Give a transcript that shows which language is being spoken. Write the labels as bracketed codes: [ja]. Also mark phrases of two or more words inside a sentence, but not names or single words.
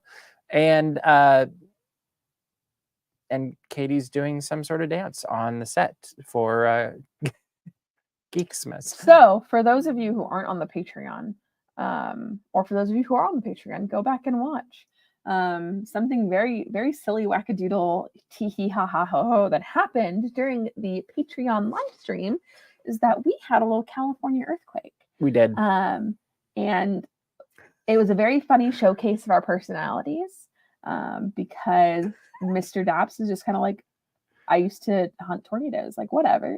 [en] And Katie's doing some sort of dance on the set for Geeksmas. So for those of you who aren't on the Patreon, or for those of you who are on the Patreon, go back and watch something very, very silly, wackadoodle, tee hee ha ha ho ho that happened during the Patreon live stream is that we had a little California earthquake. We did. And it was a very funny showcase of our personalities, because Mr. Daps is just kind of like, I used to hunt tornadoes, like, whatever.